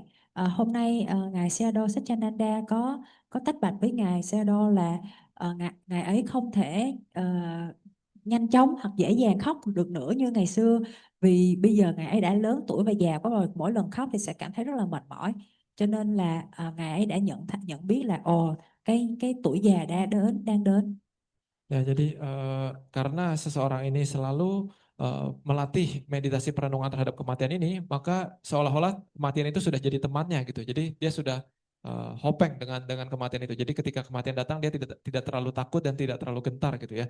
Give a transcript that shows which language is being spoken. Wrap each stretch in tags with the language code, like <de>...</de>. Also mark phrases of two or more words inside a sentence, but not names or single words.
<vi>Hôm nay ngài Sayadaw Satyananda có tách bạch với ngài Sayadaw là ngài ấy không thể nhanh chóng hoặc dễ dàng khóc được nữa như ngày xưa, vì bây giờ ngài ấy đã lớn tuổi và già quá rồi, mỗi lần khóc thì sẽ cảm thấy rất là mệt mỏi, cho nên là ngài ấy đã nhận biết là cái tuổi già đang đến.</vi> <id>Ya, jadi karena seseorang ini selalu melatih meditasi perenungan terhadap kematian ini, maka seolah-olah kematian itu sudah jadi temannya gitu. Jadi dia sudah hopeng dengan kematian itu. Jadi ketika kematian datang dia tidak terlalu takut dan tidak terlalu gentar gitu ya.</id>